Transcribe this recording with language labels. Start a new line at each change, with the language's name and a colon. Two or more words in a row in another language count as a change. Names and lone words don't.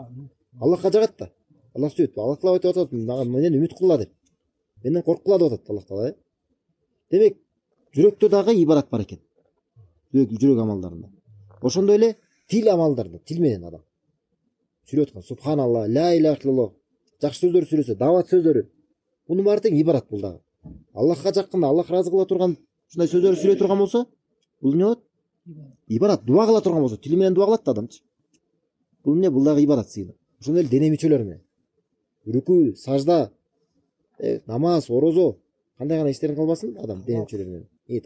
Kyrgyz: Аллахка жагат да. Аллах сөйт, Аллах Таала айтып атат, менен үмүт кылла деп. Менден корккула деп атат Аллах Таала. Демек, жүрөктө дагы ибадат бар экен. Жүрөк амалдарында. Ошондой эле тил амалдарында, тил менен адам сүйлөп аткан субханалла,
Arabic: لا إله إلا الله,
Kyrgyz: жакшы сөздөр сүйлөсө, дават сөздөрү. Мунун баары тең ибадат бул дагы. Аллахка жаккында, Аллах разы кыла турган ушундай сөздөрдү сүйлөй турган болсо, бул эмне болот? Ибадат. Дуа кыла турган болсо, тили менен дуа кылат да адамчы. Бул эмне? Бул дагы ибадат сыйынуу. Ошондой эле дене мүчөлөр менен. Рүкү, сажда, намаз, орозо, кандай гана иштерин кылбасын адам дене мүчөлөр менен.